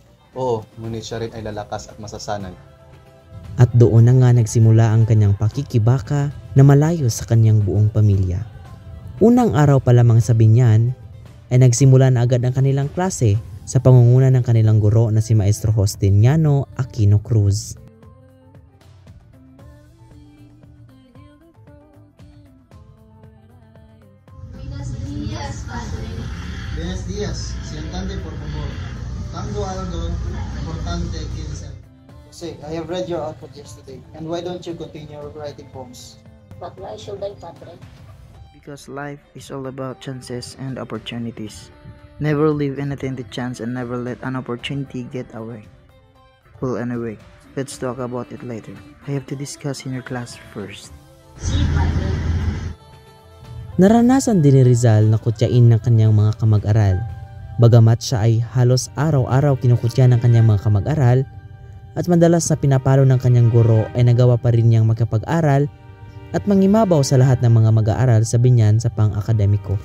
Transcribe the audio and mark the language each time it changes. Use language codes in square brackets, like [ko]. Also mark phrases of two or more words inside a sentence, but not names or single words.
[tl] Oo, ngunit siya rin ay lalakas at masasanay. At doon na nga nagsimula ang kanyang pakikibaka na malayo sa kanyang buong pamilya. Unang araw pa lamang sa binyan, ay nagsimula na agad ang kanilang klase sa pangunguna ng kanilang guro na si Maestro Justiniano Aquino Cruz. [es] Buenos días, Padre. Buenos días. Siéntate, por favor. Tengo algo importante que decir. [en] Jose, I have read your output yesterday. And why don't you continue writing poems? But why should I, Padre? Because life is all about chances and opportunities. Never leave anything to chance and never let an opportunity get away. Well, anyway, let's talk about it later. I have to discuss in your class first. [es] Si, Padre. [tl] Naranasan din ni Rizal na kutyain ng kanyang mga kamag-aral. Bagamat siya ay halos araw-araw kinukutya ng kanyang mga kamag-aral at madalas na pinapalo ng kanyang guro ay nagawa pa rin niyang magkapag-aral at mangimabaw sa lahat ng mga mag-aaral sa binyan sa pang-akademiko.